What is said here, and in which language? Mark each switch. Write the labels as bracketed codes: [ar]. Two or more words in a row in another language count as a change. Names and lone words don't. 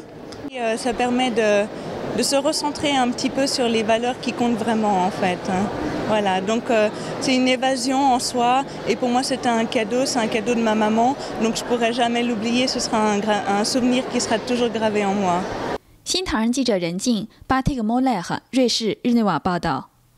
[fr] Ça permet de se recentrer un petit peu sur les valeurs qui comptent vraiment en fait. Voilà, donc c'est une évasion en soi et pour moi c'est un cadeau de ma maman, donc je ne pourrai jamais l'oublier, ce sera un souvenir qui sera toujours gravé en moi. [zh] 新唐人记者任静，巴蒂克莫莱和瑞士日内瓦报道。